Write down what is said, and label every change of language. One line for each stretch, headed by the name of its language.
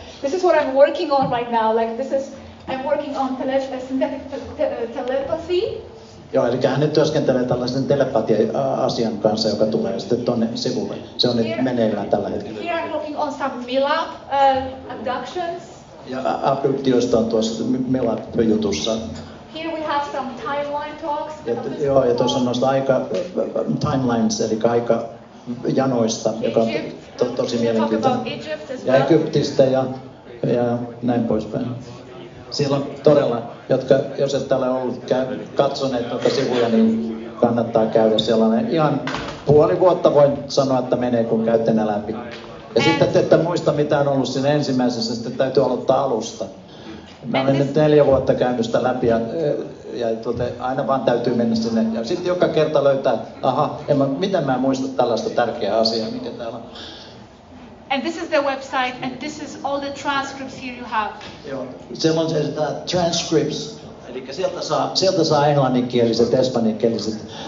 English: This is what I'm working on right now. I'm working on synthetic telepathy.
Finnish: Joo, eli hän nyt työskentelee tällaisen telepatia-asian kanssa, joka tulee sitten tuonne sivulle. Se on nyt meneillään tällä hetkellä.
English: Here I'm working on some MILAB abductions.
Finnish: Ja abduktioista on tuossa MILAB-jutussa.
English: Here we have some timeline talks.
Finnish: Joo, ja tuossa on noista aika timelines, eli aika janoista, joka on tosi mielenkiintoinen. Ja Egyptistä ja näin poispäin. Siellä on todella, jos et ole ollut katsoneet noita sivuja, niin kannattaa käydä sellainen. Ihan puoli vuotta voin sanoa, että menee, kun käytte ne läpi. Ja sitten te ette muista, mitä on ollut siinä ensimmäisessä, sitten täytyy aloittaa alusta. Mä olen nyt 4 vuotta käynyt sitä läpi ja aina vaan täytyy mennä sinne. Ja sitten joka kerta löytää, miten mä en muista tällaista tärkeää asiaa, mikä täällä on.
English: And this is the website, and this is all the transcripts here you have.
Finnish: Joo, siellä on se transcripts, eli sieltä saa englanninkieliset, espanjankieliset.